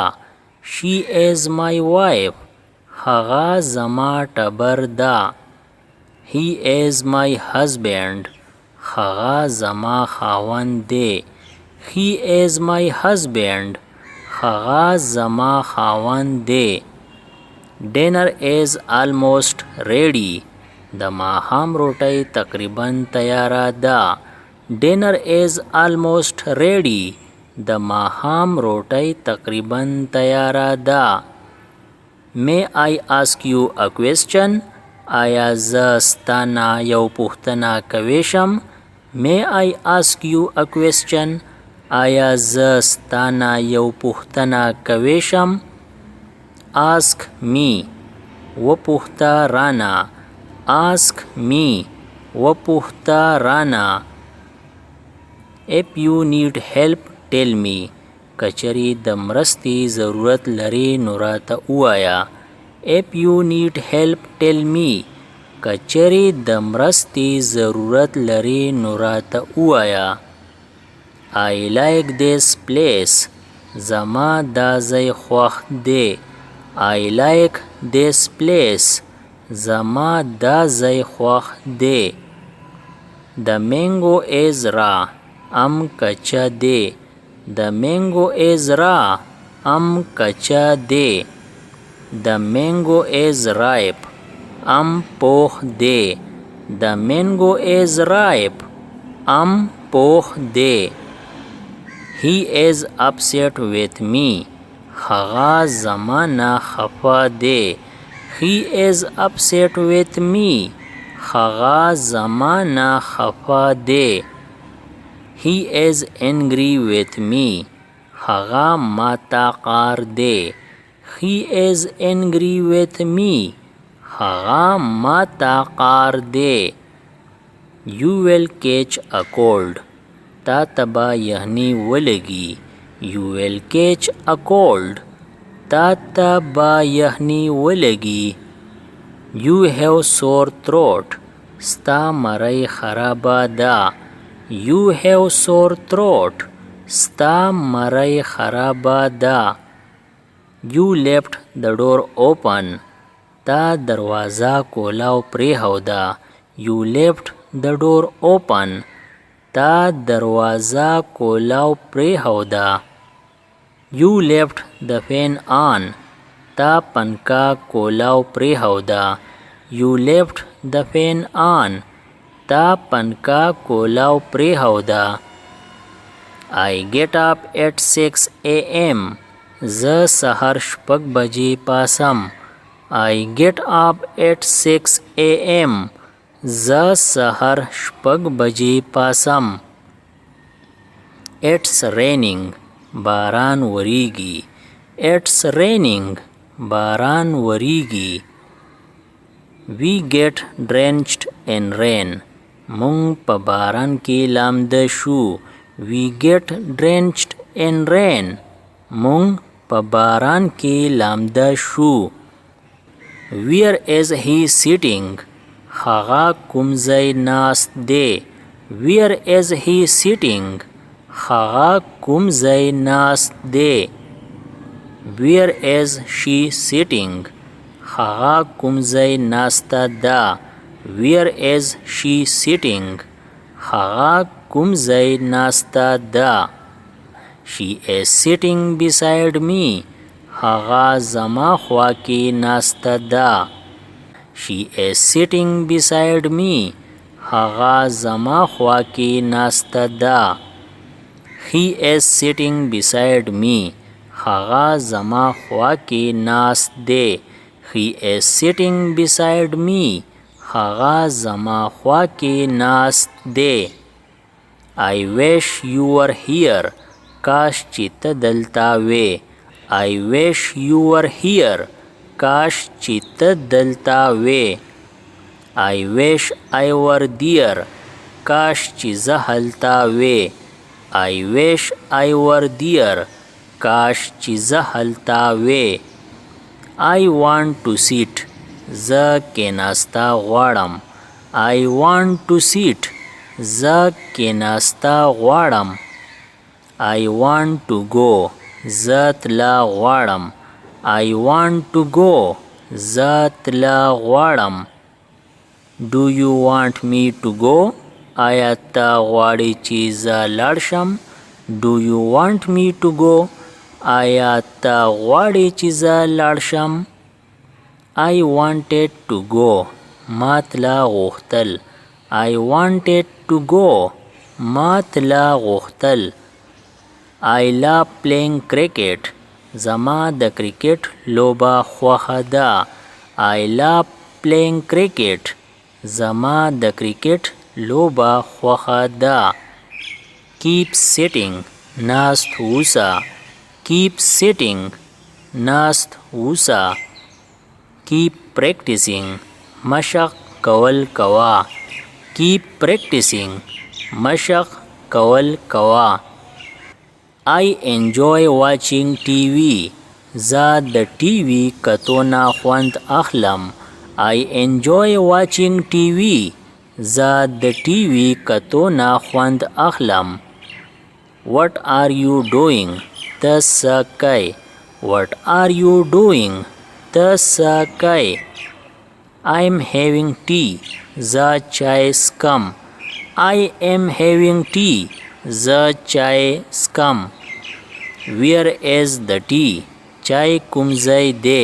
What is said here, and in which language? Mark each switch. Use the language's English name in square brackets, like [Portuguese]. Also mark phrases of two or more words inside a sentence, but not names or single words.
[English] She is my wife. [Pashto] هغه زما ټبر ده. [English] He is my husband. [Pashto] هغه زما خاوند دی. [English] He is my husband. [Pashto] هغه زما خاوند دی. [English] Dinner is almost ready. [Pashto] د ماښام روټۍ تقریبا تیاره ده. [English] Dinner is almost ready. [Pashto] د ماښام روټۍ تقریبا تیاره ده. [English] May I ask you a question? [Pashto] آیا زه ستا نه یو پوښتنه کولی شم؟ [English] May I ask you a question? [Pashto] آیا زه ستا نه یو پوښتنه کولی شم؟ [English] Ask me. [Pashto] وپوښته رانه. [English] Ask me. [Pashto] وپوښته رانه. [English] If you need help, tell me. [Pashto] کچری د مرستې ضرورت لري نو راته ووایه. [English] If you need help, tell me. [Pashto] کچری د مرستې ضرورت لري نو راته ووایه. [English] I like this place. [Pashto] زما دا ځای خوښ دی. [English] I like this place. [Pashto] زما دا ځای خوښ دی. [English] The mango is raw. [Pashto] ام کچا دی. [English] The mango is raw. [Pashto] ام کچا دی. [English] The mango is ripe. [Pashto] ام پوخ دی. [English] The mango is ripe. [Pashto] ام پوخ دی. [English] He is upset with me. [Pashto] هغه زما نه خفه دی. [English] He is upset with me. [Pashto] هغه زما نه خفه دی. [English] He is angry with me. [Pashto] هغه ماته قار دی. [English] He is angry with me. [Pashto] هغه ماته قار دی. [English] You will catch a cold. [Pashto] تا ته به یخني ولګي. [English] You will catch a cold. [Pashto] تا ته به یخني ولګي. [English] You have sore throat. [Pashto] ستا مرۍ خرابه ده. [English] You have sore throat. [Pashto] ستا مرۍ خرابه ده. [English] You left the door open. [Pashto] تا دروازه کولاو پرېښوده. [English] You left the door open. [Pashto] تا دروازه کولاو پرېښوده. [English] You left the fan on. [Pashto] تا پنکا کولاو پرېښوده. [English] You left the fan on. [Pashto] تا پنکا کولاو پرېښوده. [English] I get up at 6 a.m. [Pashto] زه سهار 6 بجې پاسم. [English] I get up at 6 a.m. [Pashto] زه سهار 6 بجې پاسم. [English] It's raining. [Pashto] باران وریږي. [English] It's raining. [Pashto] باران وریږي. [English] We get drenched in rain. [Pashto] مونږ په باران کې لامده شو. [English] We get drenched in rain. [Pashto] مونږ په باران کې لامده شو. [English] Where is he sitting? [Pashto] هغه کوم ځای ناست دی. [English] Where is he sitting? [Pashto] هغه کوم ځای ناست دی. [English] Where is she sitting? [Pashto] هغه کوم ځای ناسته ده. [English] Where is she sitting? [Pashto] هغه کوم ځای ناسته ده. [English] She is sitting beside me. [Pashto] هغه زما خوا کې ناسته ده. [English] She is sitting beside me. [Pashto] هغه زما خوا کې ناسته ده. [English] He is sitting beside me. [Pashto] هغه زما خوا کې ناست دی. [English] He is sitting beside me. [Pashto] هغه زما خوا کې ناست دی. [English] I wish you were here. [Pashto] کاش چې ته دلته وې. [English] I wish you were here. [Pashto] کاش چې ته دلته وې. [English] I wish I were there. [Pashto] کاش چې زه هلته وې. [English] I wish I were there. [Pashto] کاش چې زه هلته وې. [English] I want to sit. [Pashto] زه کېناسته غواړم. [English] I want to sit. [Pashto] زه کېناسته غواړم. [English] I want to go. [Pashto] زه تله غواړم. [English] I want to go. [Pashto] زه تله غواړم. [English] Do you want me to go? [Pashto] آیا ته غواړې چې زه لاړ شم؟ [English] Do you want me to go? [Pashto] آیا ته غواړې چې زه لاړ شم؟ [English] I wanted to go. [Pashto] ما تله غوښتل. [English] I wanted to go. [Pashto] ما تله غوښتل. [English] I love playing cricket. [Pashto] زما د کرکټ لوبه خوښه ده. [English] I love playing cricket. [Pashto] زما د کرکټ لوبه خوښه ده. [English] Keep sitting. [Pashto] ناست اوسه. [English] Keep sitting. [Pashto] ناست اوسه. [English] Keep practicing. [Pashto] مشق کول کوا. [English] Keep practicing. [Pashto] مشق کول کوا. [English] I enjoy watching TV. [Pashto] زه د ټي وي کتو نه خوند اخلم. [English] I enjoy watching TV. [Pashto] زه د ټي وي کتو نه خوند اخلم. [English] What are you doing? [Pashto] ته څه کوې. [English] What are you doing? [Pashto] ته څه کوې. [English] I am having tea. [Pashto] زه چای څښم. [English] I am having tea. [Pashto] زه چای څښم. [English] Where is the tea? [Pashto] چای کوم ځای دی.